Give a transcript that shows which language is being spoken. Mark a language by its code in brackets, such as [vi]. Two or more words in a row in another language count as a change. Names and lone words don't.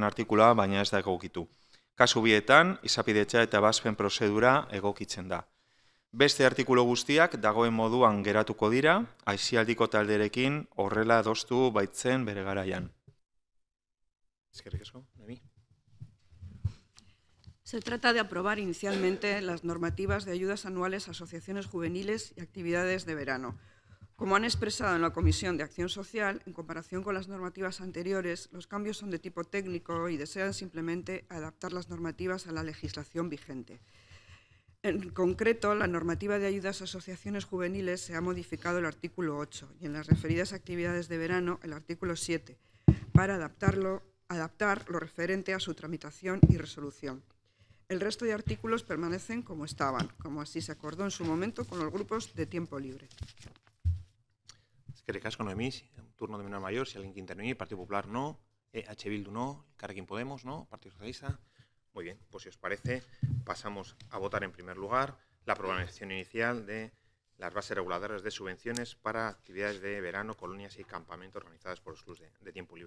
[eu] artikuloa baina ez da egokitu. Kasu bietan, izapidetza eta bazpen prozedura egokitzen da. Beste artikulu guztiak dagoen moduan geratuko dira, aisialdiko talderekin horrela adostu baitzen bere garaian. Eskerrik asko, Noemí. [es] Se trata de aprobar inicialmente las normativas de ayudas anuales a asociaciones juveniles y actividades de verano. Como han expresado en la Comisión de Acción Social, en comparación con las normativas anteriores, los cambios son de tipo técnico y desean simplemente adaptar las normativas a la legislación vigente. En concreto, la normativa de ayudas a asociaciones juveniles se ha modificado el artículo 8 y en las referidas actividades de verano el artículo 7 para adaptar lo referente a su tramitación y resolución. El resto de artículos permanecen como estaban, como así se acordó en su momento con los grupos de tiempo libre. [eu] Eskerrik asko, Noemí. [es] Turno de menor mayor, si alguien quiere intervenir. Partido Popular no, Bildu no, Elkarrekin Podemos no, Partido Socialista. Muy bien, pues si os parece, pasamos a votar en primer lugar la aprobación inicial de las bases reguladoras de subvenciones para actividades de verano, colonias y campamentos organizadas por los clubes de tiempo libre.